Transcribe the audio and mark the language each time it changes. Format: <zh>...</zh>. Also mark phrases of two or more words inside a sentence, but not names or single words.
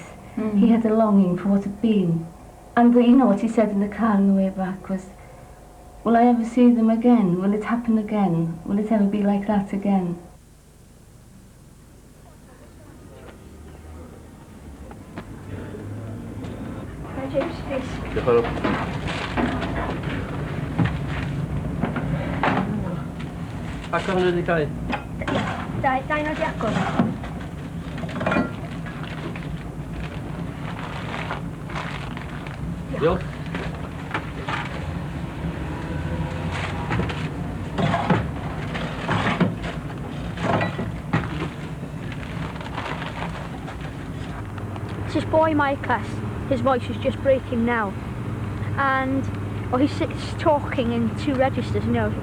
<en>He had a longing for what had been. And you know what he said in the car on the way back was, will I ever see them again? Will it happen again? Will it ever be like that again? James, please. Hello.</en> <cy>Ac o'n wedi cael? Dau nod i agor. Diolch.</cy> <en>It's this boy in my class. His voice is just breaking now. And he's talking in two registers, you know.</en>